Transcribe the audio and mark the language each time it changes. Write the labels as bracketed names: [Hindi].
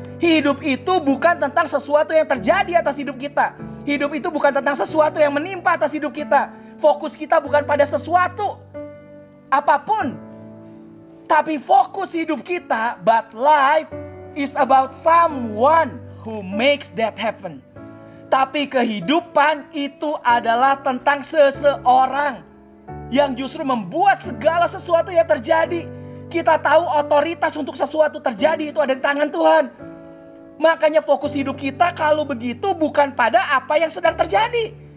[Indonesian] Hidup itu bukan tentang sesuatu yang terjadi atas hidup kita. Hidup itu bukan tentang sesuatu yang menimpa atas hidup kita. Fokus kita bukan pada sesuatu apapun. Tapi fokus hidup kita, [English] but life is about someone who makes that happen. [Indonesian] Tapi kehidupan itu adalah tentang seseorang yang justru membuat segala sesuatu yang terjadi. Kita tahu otoritas untuk sesuatu terjadi itu ada di tangan Tuhan. Makanya fokus hidup kita kalau begitu bukan pada apa yang sedang terjadi.